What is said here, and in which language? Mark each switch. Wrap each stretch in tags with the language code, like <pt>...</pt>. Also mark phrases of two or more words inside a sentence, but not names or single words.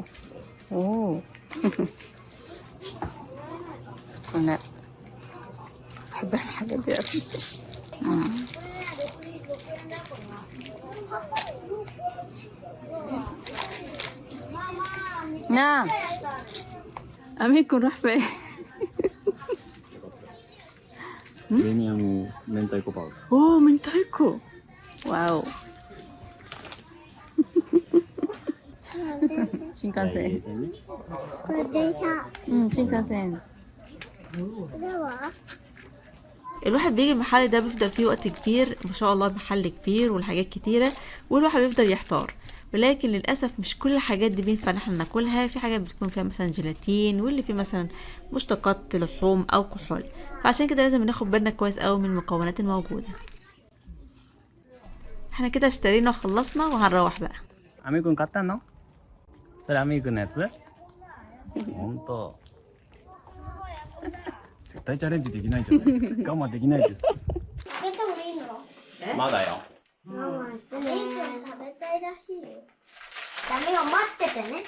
<ar>اوه. انا بحب الحاجات دي قوي. نعم. أمين كن راح فين؟</ar> <ja>プレミアム明太子パウダー。</ja> <ar>اوه من تايكو. واو.</ar> <ja>新幹入れ線。てね。これ電車。新幹線。これは</ja> <ar>الواحد بيجي المحل ده بيفضل فيه وقت كبير ما شاء الله، محل كبير والحاجات كتيرة والواحد بيفضل يحتار. ولكن للأسف مش كل الحاجات دي بينفع احنا ناكلها، في حاجات بتكون فيها مثلا جيلاتين واللي فيه مثلا مشتقات لحوم أو كحول، فعشان كده لازم ناخد بالنا كويس قوي من المكونات الموجودة. احنا كده اشترينا وخلصنا وهنروح بقى.</ar> <ja>アミくん買ったの？それアミくんのやつ？ほんと。絶対チャレンジできないじゃないですか。我慢できないです。開けてもいいの？まだよ。我慢してね。食べたいらしいよ。ダメよ、待っててね。</ja>